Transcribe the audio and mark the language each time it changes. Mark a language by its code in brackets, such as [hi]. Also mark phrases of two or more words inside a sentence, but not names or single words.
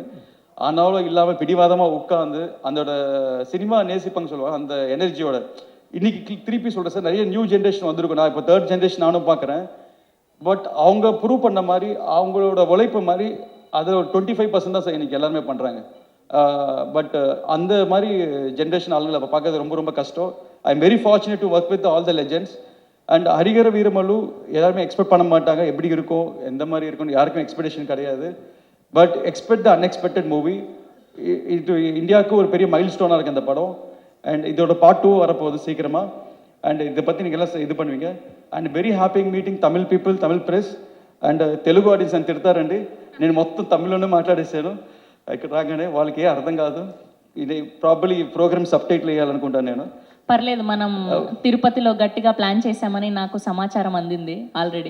[ta] ஆனாலும் இல்லாமல் பிடிவாதமாக உட்காந்து அதோட சினிமா நேசிப்பாங்க சொல்லுவாங்க, அந்த எனர்ஜியோட இன்னைக்கு திருப்பி சொல்கிறேன் சார், நிறைய [en] new generation [ta] வந்திருக்கும். நான் இப்போ 3rd ஜென்ரேஷன் நானும் பார்க்குறேன். பட் அவங்க ப்ரூவ் பண்ண மாதிரி அவங்களோட உழைப்பு மாதிரி அதில் ஒரு 25% தான் சார் இன்னைக்கு எல்லாருமே பண்ணுறாங்க. பட் அந்த மாதிரி ஜென்ரேஷன் ஆளுங்களை அப்போ பார்க்கறது ரொம்ப ரொம்ப கஷ்டம். [en] I am very fortunate to work with all the legends. [ta] அண்ட் ஹரிஹர வீரமல்லு எல்லாருமே எக்ஸ்பெக்ட் பண்ண மாட்டாங்க, எப்படி இருக்கும் எந்த மாதிரி இருக்கும்னு யாருக்கும் எக்ஸ்பெக்டேஷன் கிடையாது. பட் [en] expect the unexpected movie. [ta] இது இந்தியாவுக்கு ஒரு பெரிய மைல் ஸ்டோனாக இருக்குது இந்த படம். அண்ட் இதோட பார்ட் 2 வரப்போகுது சீக்கிரமாக. [te] అండ్ ఇది పత్తి నీకు ఎలా ఇది பண்ணுவீங்க. [en] and very happy meeting Tamil people, Tamil press and Telugu audience [te] అని తిడతారండి. నేను మొత్తం తమిళ్లోనే మాట్లాడేసాను. ఇక్కడ రాగానే వాళ్ళకి ఏ అర్థం కాదు. ఇది ప్రాబబ్లీ ఈ ప్రోగ్రామ్ [en] sub title [te] వేయాలనుకుంటాను నేను. పర్లేదు, మనం తిరుపతిలో గట్టిగా ప్లాన్ చేశామని నాకు సమాచారం అందింది ఆల్రెడీ.